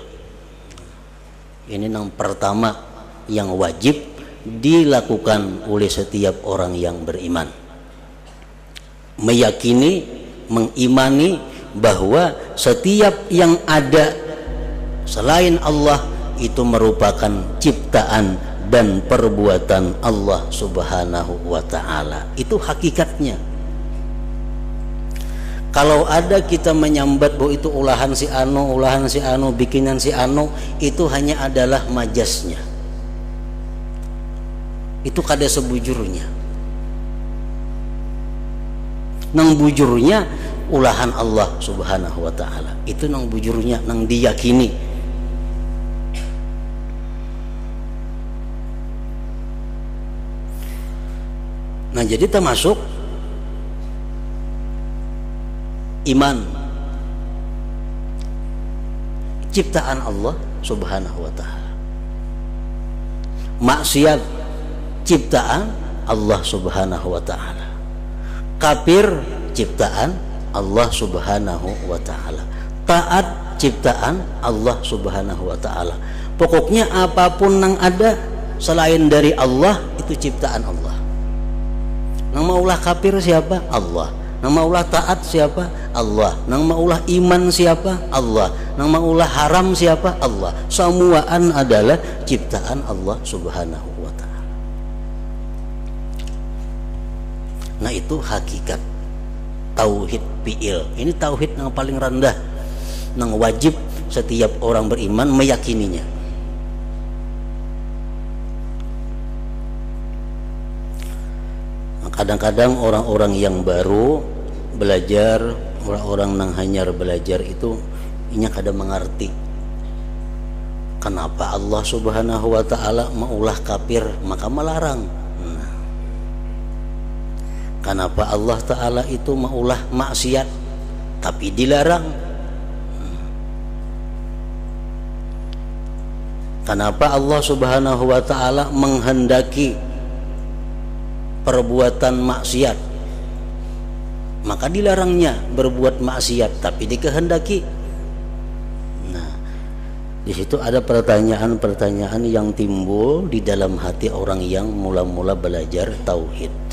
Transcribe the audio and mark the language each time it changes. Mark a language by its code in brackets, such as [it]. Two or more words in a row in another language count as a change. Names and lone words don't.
[id] Ini yang pertama yang wajib dilakukan oleh setiap orang yang beriman. Meyakini, mengimani bahwa setiap yang ada selain Allah itu merupakan ciptaan dan perbuatan Allah [ar] سبحانه وتعالى. [id] Itu hakikatnya. [bjn] Kalau ada kita menyambat bahwa itu ulahan si anu, bikinan si anu, itu hanya adalah majasnya. Itu kada sebujurnya. Nang bujurnya ulahan Allah [ar] سبحانه وتعالى. [bjn] Itu nang bujurnya, nang diyakini. [id] Nah, jadi termasuk iman, ciptaan Allah [ar] سبحانه وتعالى. [id] Maksiat ciptaan Allah [ar] سبحانه وتعالى. [id] Kafir ciptaan Allah [ar] سبحانه وتعالى. [id] Taat ciptaan Allah [ar] سبحانه وتعالى. [id] Pokoknya apapun yang ada selain dari Allah itu ciptaan Allah. [bjn] Nang maulah kafir siapa? Allah. Nang maulah taat siapa? Allah. Nang maulah iman siapa? Allah. Nang maulah haram siapa? [id] Allah. Semuaan adalah ciptaan Allah [ar] سبحانه وتعالى. [id] Nah, itu hakikat tauhid fi'il. Ini tauhid yang paling rendah, yang wajib setiap orang beriman meyakininya. Kadang-kadang orang-orang yang baru belajar, orang-orang yang hanyar belajar itu inya kada mengerti kenapa Allah [ar] سبحانه وتعالى [id] maulah kafir maka melarang. Kenapa Allah taala itu maulah maksiat tapi dilarang. Kenapa Allah [ar] سبحانه وتعالى [id] menghendaki perbuatan maksiat maka dilarangnya berbuat maksiat tapi dikehendaki. Nah, di situ ada pertanyaan-pertanyaan yang timbul di dalam hati orang yang mula-mula belajar tauhid.